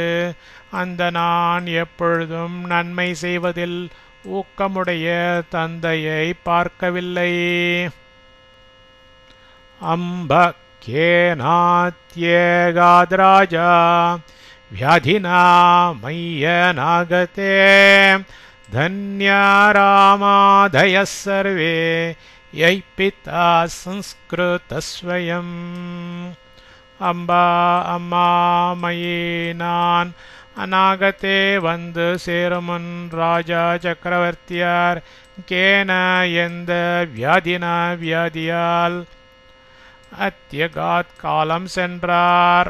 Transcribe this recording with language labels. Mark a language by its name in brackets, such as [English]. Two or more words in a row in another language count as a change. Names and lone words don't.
[Tamil] அந்த நான் எப்பொழுதும் நன்மை செய்வதில் ஊக்கமுடைய தந்தையை பார்க்கவில்லை. [Sanskrit] अम्ब केनात्यगाद्राजा व्याधिना मय्यनागते धन्या रामादयः सर्वे यै पिता संस्कृतस्वयम्. [Tamil] அம்பா அம்மா மயி நான் அநாகத்தே வந்து சேருமுன் ராஜா சக்கரவர்த்தியார் கேன எந்த வியாதினா வியாதியால் அத்தியகாத் காலம் சென்றார்.